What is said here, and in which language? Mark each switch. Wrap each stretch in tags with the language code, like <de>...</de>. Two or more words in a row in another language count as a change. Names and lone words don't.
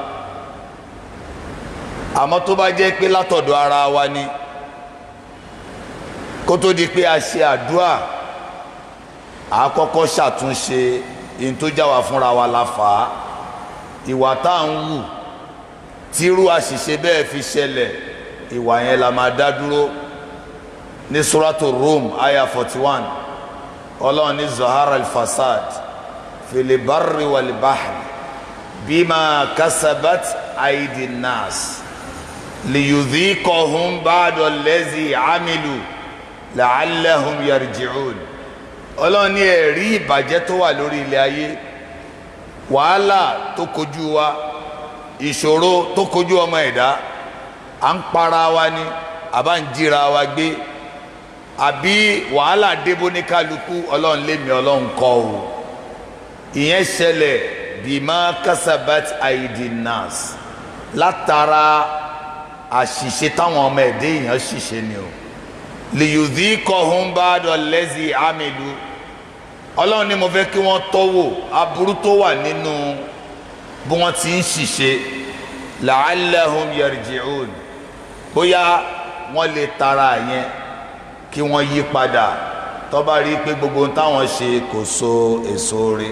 <yo>Àmọ́ tó bá jẹ́ pé látọ̀dọ̀ ara wa ni, kó tó di pé a ṣe àdúà, a kọ́kọ́ ṣàtúnṣe in tó já wa fúnra wa la fà á. Ìwà tá à ń wù tírú àṣìṣe bẹ́ẹ̀ fi ṣẹlẹ̀, ìwà yẹn la máa dá dúró. Ní suratu Rum aya 41 Ọlọ́run ní</yo> <ar>ظهر الفساد في البر والبحر بما كسبت أيدي الناس ليذيقهم بعض الذي عملوا لعلهم يرجعون.</ar> <yo>ọlọ́run ní ẹ̀rí ìbàjẹ́ tó wà lórí ilẹ̀ ayé, wàhálà tó kojú wa, ìṣòro tó kojú ọmọ ẹ̀dá, à ń para wa ni àbá ń jíra wa gbé, àbí wàhálà débó ní kálukú, ọlọ́run lémi ọlọ́run kọ́ o. ìyẹn ṣẹlẹ̀</yo> <ar>بما كسبت أيدي الناس,</ar> <yo>látara àṣìṣe táwọn ọmọ ẹ̀dẹ́ èèyàn ṣìṣe ni o.</yo> <ar>ليذيقهم بعض الذي عملوا,</ar> <yo>ọlọ́run ní mo fẹ́ kí wọ́n tọ́wò aburú tó wà nínú bí wọ́n ti ń ṣìṣe,</yo> <ar>لعلهم يرجعون,</ar> <yo>bóyá wọ́n lè tara yẹn kí wọ́n yí padà tó bá rí pé gbogbo ohun táwọn ṣe kò so èso rẹ̀.</yo>